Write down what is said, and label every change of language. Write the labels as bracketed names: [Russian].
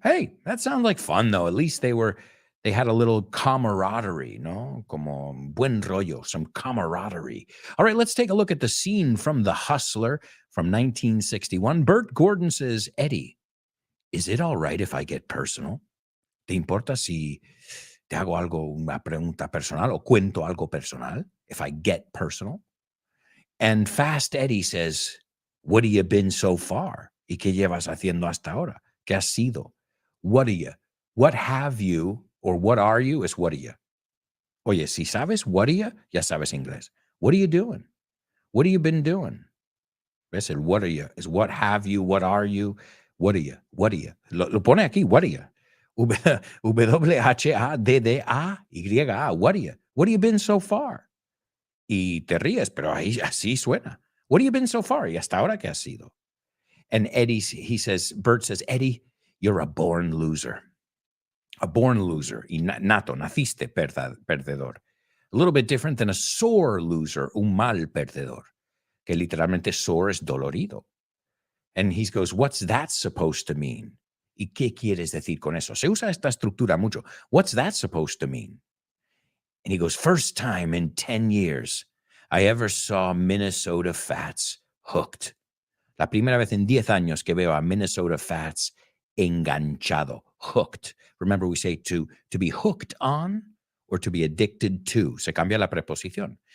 [English] Hey, that sounds like fun, though. At least they had a little camaraderie, no? [Spanish] Como buen rollo, [English] some camaraderie. All right, let's take a look at the scene from The Hustler from 1961. Bert Gordon says, Eddie, is it all right if I get personal? [Spanish] ¿Te importa si te hago una pregunta personal o cuento algo personal? [English] If I get personal? And Fast Eddie says, what have you been so far? [Spanish] ¿Y qué llevas haciendo hasta ahora? ¿Qué has sido? [English] What are you? What have you? Or what are you is what are you? [Spanish] Oye, si sabes [English] what are you, [Spanish] ya sabes inglés. [English] What are you doing? What have you been doing? [Spanish] ¿Ves? [English] El what are you is what have you, what are you, what are you, what are you? [Spanish] Lo pone aquí, [English] what are you? [Spanish] W-H-A-D-D-A-Y-A, what are you? [English] What have you been so far? [Spanish] Y te ríes, pero ahí así suena. [English] What have you been so far? [Spanish] Y hasta ahora, ¿qué has sido? [English] And Eddie, Bert says, Eddie, you're a born loser. A born loser. [Spanish] Y nato, naciste perdedor. [English] A little bit different than a sore loser, [Spanish] un mal perdedor. Que literalmente sore es dolorido. [English] And he goes, what's that supposed to mean? [Spanish] ¿Y qué quieres decir con eso? [English] Se usa esta estructura mucho. What's that supposed to mean? And he goes, first time in 10 years I ever saw Minnesota Fats hooked. [Spanish] La primera vez en 10 años que veo a Minnesota Fats enganchado, hooked. [English] Remember, we say to be hooked on or to be addicted to. [Spanish] Se cambia la preposición.